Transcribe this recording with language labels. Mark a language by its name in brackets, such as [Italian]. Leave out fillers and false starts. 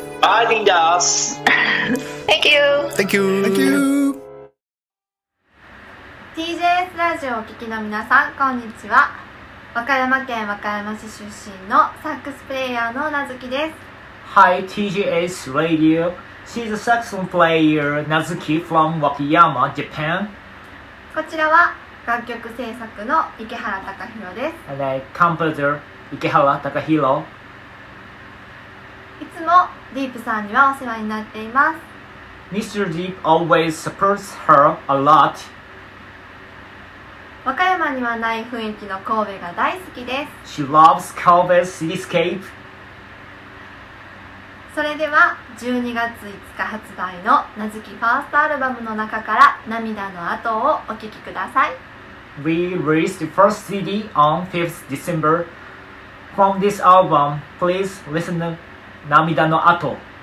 [English] Thank you. [Japanese] TJS ラジオをお聞きの皆さん、こんにちは。和歌山県和歌山市出身のサックスプレイヤーのなずきです。 [English] Hi, TJS Radio. She's a saxophone player, Nazuki from Wakayama, Japan. [Japanese] こちらは楽曲制作の池原貴弘です。 [English] And I composer Ikehara Takahiro. [Japanese] いつもディープさんにはお世話になっています。 [English] Mr. Deep always supports her a lot. [Japanese] 和歌山にはない雰囲気の神戸が大好きです。 [English] She loves Kobe's cityscape. [Japanese] それでは12月5日発売のなずきファーストアルバムの中から涙の後をお聴きください。 [English] we released the first CD on 5th December. From this album, please listen to 涙の後.